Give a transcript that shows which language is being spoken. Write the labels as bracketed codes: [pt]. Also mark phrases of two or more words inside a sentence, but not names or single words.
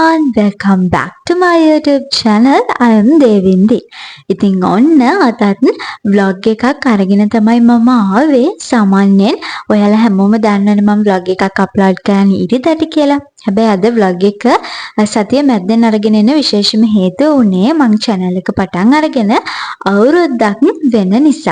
[en] welcome back to my YouTube channel. I am Devindi. [si] ඉතින් ඔන්න අදත් vlog එකක් අරගෙන තමයි මම ආවේ. සාමාන්‍යයෙන් ඔයාලා හැමෝම දන්නවනේ මම vlog එකක් අප්ලෝඩ් කරන්න ඉරිදට කියලා. හැබැයි අද vlog එක සතිය මැද්දෙන් අරගෙන එන විශේෂම හේතුව උනේ මම channel එක පටන් අරගෙන අවුරුද්දක් වෙන නිසා.